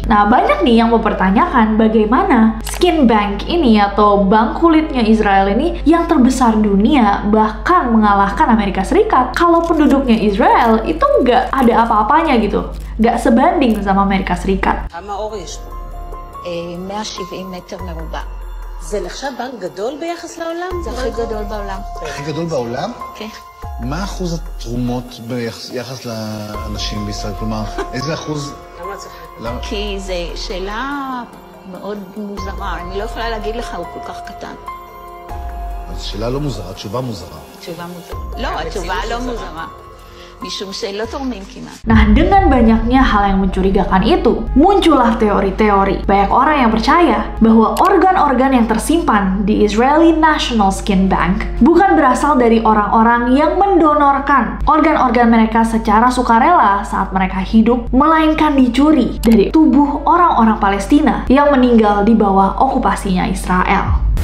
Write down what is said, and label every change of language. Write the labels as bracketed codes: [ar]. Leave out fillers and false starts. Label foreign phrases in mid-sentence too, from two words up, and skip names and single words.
[id] Nah, banyak nih yang mempertanyakan bagaimana [en] skin bank [id] ini atau bank kulitnya Israel ini yang terbesar dunia bahkan mengalahkan Amerika Serikat kalau penduduknya Israel itu nggak ada apa-apanya gitu. Nggak sebanding sama Amerika Serikat. [he] 170 מטר מרובע. זה נחשב בנק גדול ביחס לעולם? זה הכי גדול בעולם. הכי גדול בעולם? כן. מה אחוז התרומות ביחס לאנשים בישראל? כלומר, איזה אחוז? למה צריך? כי זו שאלה מאוד מוזרה. אני לא יכולה להגיד לך, הוא כל כך קטן. אז שאלה לא מוזרה, תשובה מוזרה. תשובה מוזרה. לא, התשובה לא מוזרה. משום שלא תורמים כמעט. [id] Nah, dengan banyaknya hal yang mencurigakan itu, muncullah teori-teori. Banyak orang yang percaya bahwa organ-organ yang tersimpan di Israeli National Skin Bank bukan berasal dari orang-orang yang mendonorkan organ-organ mereka secara sukarela saat mereka hidup, melainkan dicuri dari tubuh orang-orang Palestina yang meninggal di bawah okupasinya Israel.